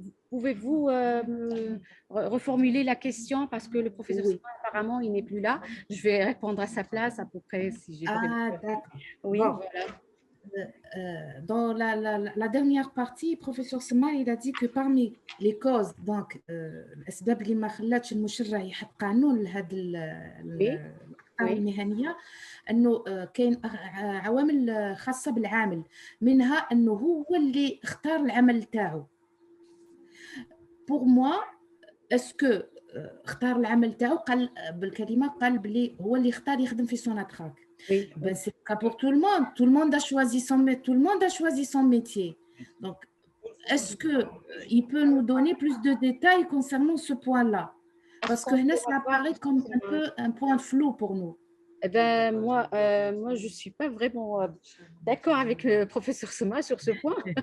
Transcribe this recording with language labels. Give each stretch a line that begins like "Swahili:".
French: Pouvez-vous reformuler la question parce que le professeur Semmar, apparemment, il n'est plus là. Je vais répondre à sa place à peu près si j'ai pas d'accord. Oui, bon. voilà. Dans la dernière partie, le professeur Semmar, il a dit que parmi les causes, donc,
Arabic: الأسباب اللي ما خلاتش المشرع يحط قانون لهذه الأخطار المهنية، أنه كاين عوامل خاصة بالعامل، منها أنه هو اللي اختار العمل تاعو.
French: Pour moi, est-ce que
Arabic: اختار العمل تاعو قال بالكلمة قال بلي هو اللي اختار يخدم في سوناتراك.
French: Oui. Ben, c'est le cas pour tout le monde. Tout le monde a choisi son métier. Donc, est-ce qu'il peut nous donner plus de détails concernant ce point-là? Parce que ça apparaît comme un peu un point flou pour nous. Eh ben, moi, je ne suis pas vraiment d'accord avec le professeur Semmar sur ce point.